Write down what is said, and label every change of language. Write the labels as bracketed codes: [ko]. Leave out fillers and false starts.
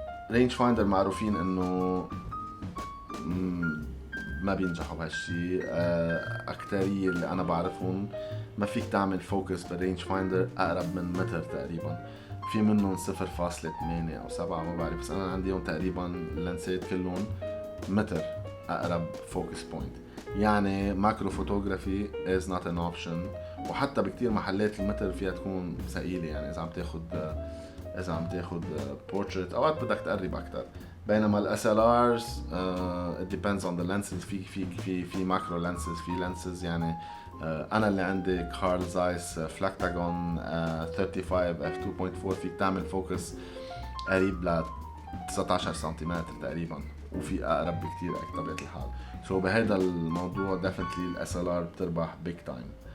[ar] رينج فايندر معروفين انه ما بينجحوا بهالشي. اكترية اللي انا بعرفهم ما فيك تعمل فوكس بالرينج فايندر اقرب من متر تقريبا. في منهم 0.8 او 7 ما بعرف، بس انا عنديهم تقريبا اللانسات كلهم متر اقرب فوكس بوينت. [en] يعني macro photography is not an option. [ar] وحتى بكتير محلات المتر فيها تكون ثقيلة، يعني اذا عم تاخد بورتريت اوقات بدك تقرب اكتر. بينما [en] الاس ال ارز it depends on the lenses. [ar] في ماكرو لانسز، في لانسز يعني انا اللي عندي كارل زايس فلاكتاجون 35 f2.4 فيك تعمل فوكس قريب ل 19 سنتيمتر تقريبا، وفي اقرب بكتير بطبيعة الحال. بهذا الموضوع [en] definitely [ar] الاس ال ار بتربح [en] big time.